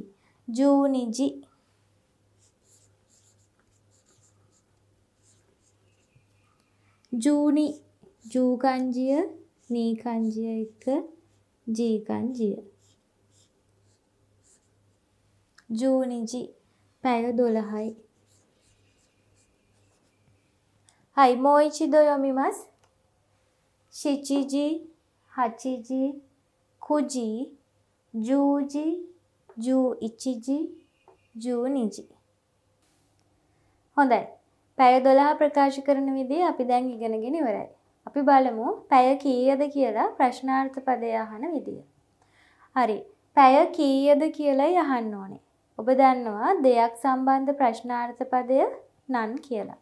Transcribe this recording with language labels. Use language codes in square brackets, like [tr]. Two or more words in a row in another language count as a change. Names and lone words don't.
[ja] ජූනිජි. ජූනි. [si] ජූ kanjiය නී kanjiය එක ජී kanjiය. [ja] ජූනිජි. [si] පැය 12යි. [ja] はい、もう一度読みます。7時、8時、9時、10時、11時、12時. [si] හොඳයි. පැය 12 ප්‍රකාශ කරන විදිහ අපි දැන් ඉගෙනගෙන ඉවරයි. අපි බලමු පැය කීයද කියලා ප්‍රශ්නාර්ථ පදය අහන විදිය. හරි. පැය කීයද කියලායි අහන්න ඕනේ. ඔබ දන්නවා දෙයක් සම්බන්ධ ප්‍රශ්නාර්ථ පදය නන් කියලා.